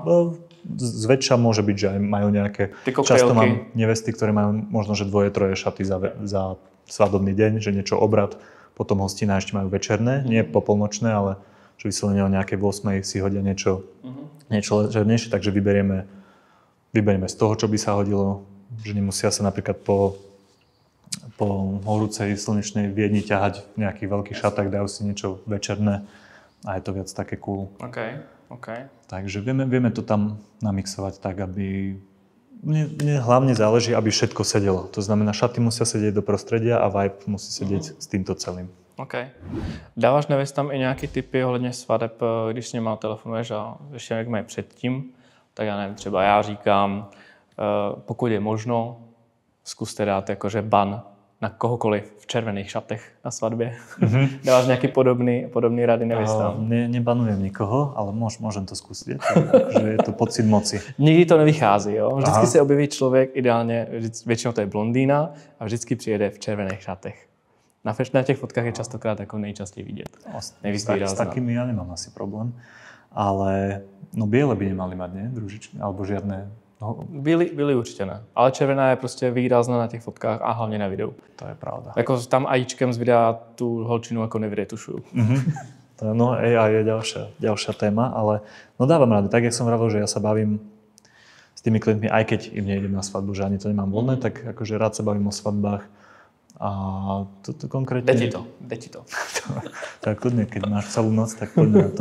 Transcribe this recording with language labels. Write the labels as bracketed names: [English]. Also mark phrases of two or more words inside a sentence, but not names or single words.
[Slovak] Zväčša môže byť, že aj majú nejaké... Často mám nevesty, ktoré majú možno, že 2-3 šaty za svadobný deň, že niečo obrad, potom hostina ešte majú večerné, nie popolnočné, ale že vyslovene o nejakej 8 si hodia niečo ležernejšie, takže vyberieme z toho, čo by sa hodilo, že nemusia sa napríklad po horúcej slnečnej Viedni ťahať v nejakých veľkých šatách, dajú si niečo večerné a je to viac také cool. OK. Takže vieme to tam namixovať tak, aby... Mne hlavne záleží, aby všetko sedelo. To znamená, šaty musia sedieť do prostredia a vibe musí sedieť s týmto celým. OK. [Czech] Dáváš nevestám i nějaké tipy ohledně svadeb, když s nima telefonuješ a ještě jak mají předtím, tak já nevím, třeba já říkám, pokud je možno, zkuste dát jakože ban na kohokoliv v červených šatech na svatbě. Dáváš nějaký podobný rady nevestám? [Slovak] Nebanujem nikoho, ale môžem to skúsiť. Takže je to pocit moci. [Czech] Nikdy to nevychází, jo? Vždycky se objeví člověk, ideálně, většinou to je blondýna a vždycky přijede v červených šatech. Na těch fotkách je častokrát jako nejčastěji vidět. [Slovak] S takými ja nemám asi problém, ale biele by nemali mať, nie? Družičky, alebo žiadne... [Czech] Byli určitě ne, ale červená je prostě výrazná na těch fotkách a hlavně na videu. To je pravda. Jako tam AIčkem z videa tu holčinu jako nevyretušujú. [Slovak] No AI je ďalšia téma, ale dávam rady. Tak, jak som vravel, že ja sa bavím s tými klientmi, aj keď im nejdem na svadbu, že ani to nemám voľné, tak akože rád sa bavím o svadbách. A to konkrétne... [Czech] Dej ti to. [Slovak] Tak kľudne, keď máš celú noc, tak poďme na to.